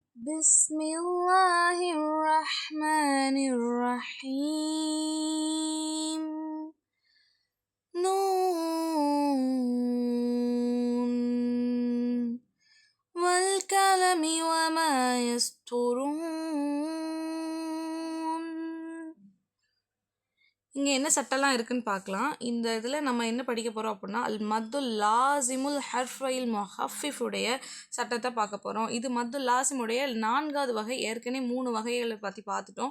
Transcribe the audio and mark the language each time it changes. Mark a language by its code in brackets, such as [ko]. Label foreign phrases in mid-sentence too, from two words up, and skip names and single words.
[ar] بسم الله الرحمن الرحيم نون والقلم وما يسطرون. [ta] இங்கே என்ன சட்டெல்லாம் இருக்குன்னு பார்க்கலாம். இந்த இதில் நம்ம என்ன படிக்க போகிறோம் அப்படின்னா [ar] المد اللازم الحرفي المخفف [ta] சட்டத்தை பார்க்க போகிறோம். இது [ar] المد اللازم [ta] 4வது வகை. ஏற்கனவே 3 வகைகளை பற்றி பார்த்துட்டோம்.